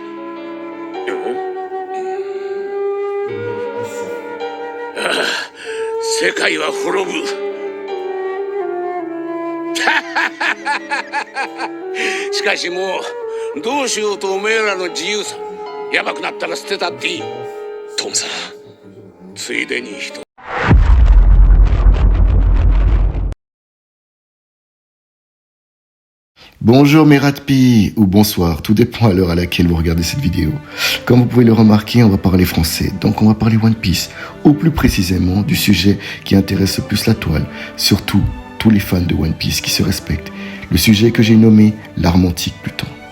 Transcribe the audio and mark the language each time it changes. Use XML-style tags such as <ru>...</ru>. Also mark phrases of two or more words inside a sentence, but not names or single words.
<ja>世界は滅ぶ。しかしもうどうしようとおめえらの自由さ、やばくなったら捨てたっていい。トムさん、ついでに一つ。</ja> <fr>Bonjour mes ratpis, ou bonsoir, tout dépend à l'heure à laquelle vous regardez cette vidéo. Comme vous pouvez le remarquer, on va parler français, donc on va parler One Piece, ou plus précisément du sujet qui intéresse le plus la toile, surtout tous les fans de One Piece qui se respectent, le sujet que j'ai nommé l'arme antique Pluton.</fr>